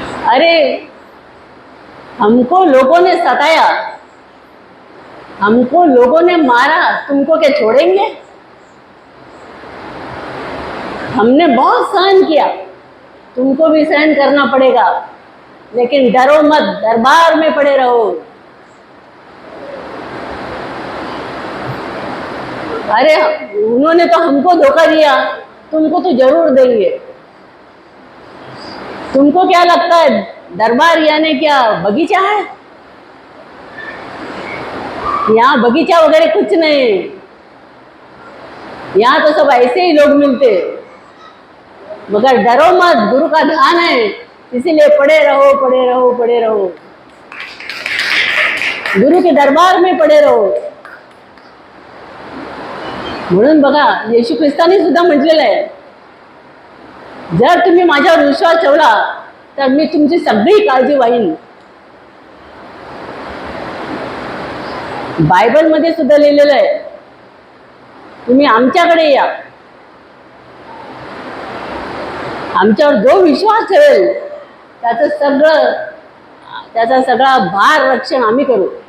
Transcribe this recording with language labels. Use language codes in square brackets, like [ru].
[hi] अरे हमको लोगों ने सताया, हमको लोगों ने मारा, तुमको क्या छोड़ेंगे? हमने बहुत सहन किया, तुमको भी सहन करना पड़ेगा, लेकिन डरो मत, दरबार में पड़े रहो. अरे उन्होंने तो हमको धोखा दिया, तुमको तो जरूर देंगे. तुमको क्या लगता है दरबार यानी क्या बगीचा है? यहाँ बगीचा वगैरह कुछ नहीं, यहाँ तो सब ऐसे ही लोग मिलते. मगर डरो मत, गुरु का ध्यान है, इसीलिए पड़े रहो पड़े रहो पड़े रहो, गुरु के दरबार में पड़े रहो. [mr] म्हणून बघा येशू ख्रिस्तानी सुद्धा म्हटलेलं आहे, जर तुम्ही माझ्यावर विश्वास ठेवला तर मी तुमची सगळी काळजी वाहीन. बायबल मध्ये सुद्धा लिहिलेलं आहे, तुम्ही आमच्याकडे या, आमच्यावर जो विश्वास ठेवेल त्याचा सगळा भार रक्षण आम्ही करू.